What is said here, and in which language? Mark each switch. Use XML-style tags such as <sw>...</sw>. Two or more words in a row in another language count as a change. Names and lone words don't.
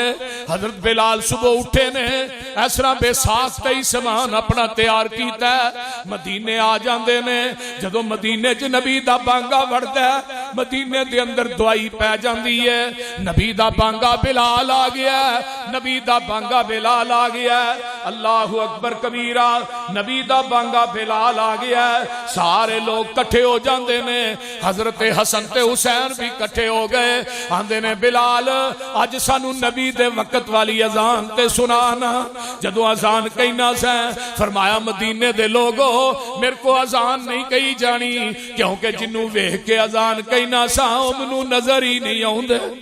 <pa>حضرت بلال صبح اٹھے نے، اس طرح بیساخ ہی سامان اپنا تیار کیا، مدینے آ جاتے نے. جدوں مدینے چ نبی دا بانگا وڑدا مدینے دے اندر دوائی پے جاتی ہے. نبی دا بانگا بلال آ گیا، نبی دا بانگا بلال آ گیا.</pa> <ar>الله أكبر كبيرا,</ar> <pa>نبی دا بانگا بلال آ گیا. سارے لوگ کٹھے ہو جاتے نے، حضرت حسن تے حسین بھی کٹھے ہو گئے. آندے نے بلال اج سانوں نبی دے وقت والی اذان تے سنانا. جدوں اذان کہنا سا، فرمایا مدینے دے لوگو میرے کو اذان نہیں کہی جانی، کیونکہ جنوں ویکھ کے اذان کہنا سا مینوں نظر ہی نہیں آؤندے.</pa>